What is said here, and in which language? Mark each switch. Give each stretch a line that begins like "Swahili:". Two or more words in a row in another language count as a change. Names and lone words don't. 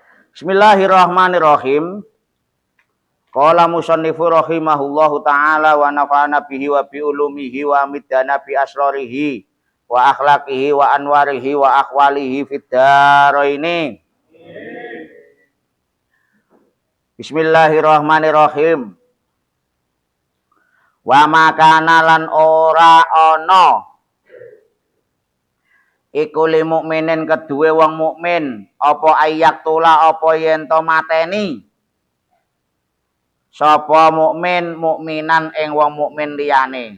Arabic: بسم الله الرحمن الرحيم. قال المصنف رحمه الله تعالى ونفعنا به وبعلومه وأمدنا بأسراره وأخلاقه وأنواره وأحواله في الدارين. بسم الله الرحمن الرحيم. وما كان
Javanese: lan ora ana iku lil mukminin keduwe wong mukmin apa ayak tula apa yen to mateni sapa mukmin mukminan ing wong mukmin liyane.